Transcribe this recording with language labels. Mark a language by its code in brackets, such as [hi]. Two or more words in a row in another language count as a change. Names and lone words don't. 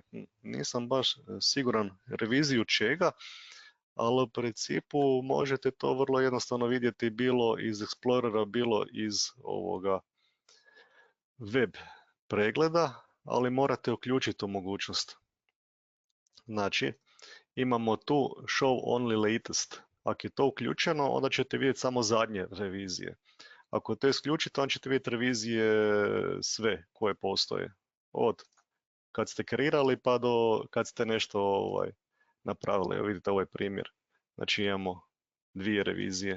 [hr] Nisam baš siguran reviziju čega, ali u principu možete to vrlo jednostavno vidjeti bilo iz Explorera, bilo iz ovoga web pregleda, ali morate uključiti tu mogućnost. Znači, imamo tu [en] show only latest. [hr] Ako je to uključeno, onda ćete vidjeti samo zadnje revizije. Ako to isključite, onda ćete vidjeti revizije sve koje postoje. Od kad ste kreirali pa do kad ste nešto napravili. Evo vidite ovaj primjer. Znači imamo dvije revizije.